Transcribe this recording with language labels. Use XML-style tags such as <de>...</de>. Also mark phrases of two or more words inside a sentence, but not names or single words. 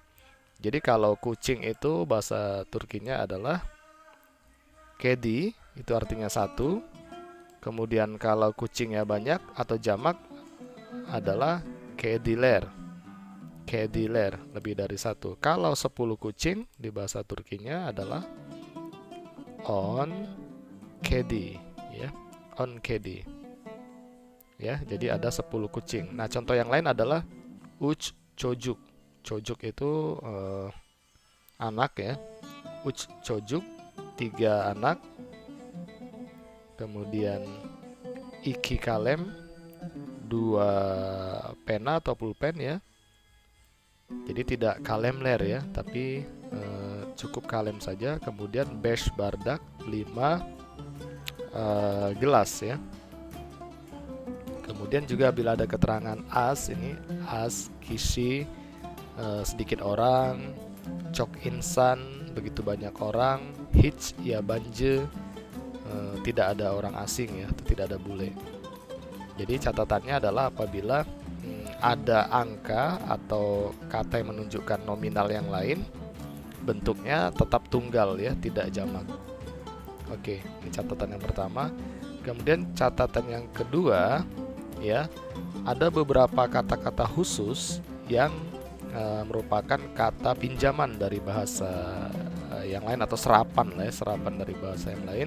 <id>Jadi kalau kucing itu bahasa Turkinya adalah kedi, itu artinya satu. Kemudian kalau kucingnya banyak atau jamak adalah kediler. Kediler, lebih dari satu. Kalau 10 kucing di bahasa Turkinya adalah</id> <tr>on kedi,</tr> <id>ya.</id> <tr>On kedi.</tr> <id>Ya, jadi ada 10 kucing. Nah, contoh yang lain adalah</id> <tr>uç çocuk.</tr> <id>Çocuk itu anak ya.</id> <tr>Uç çocuk, 3 anak.</tr> <id>Kemudian</id> <tr>iki kalem,</tr> <id>2 pena atau pulpen ya. Jadi tidak kalemler ya, tapi cukup kalem saja. Kemudian</id> <tr>beş bardak,</tr> <id>5 gelas ya. Kemudian juga bila ada keterangan as, ini</id> <tr>as kisi,</tr> <id>sedikit orang,</id> <tr>çok insan,</tr> <id>begitu banyak orang,</id> <tr>hiç yabancı,</tr> <id>tidak ada orang asing ya, atau tidak ada bule. Jadi catatannya adalah apabila ada angka atau kata yang menunjukkan nominal yang lain, bentuknya tetap tunggal ya, tidak jamak. Oke, ini catatan yang pertama. Kemudian catatan yang kedua ya, ada beberapa kata-kata khusus yang merupakan kata pinjaman dari bahasa yang lain, atau serapan lah ya, serapan dari bahasa yang lain.</id>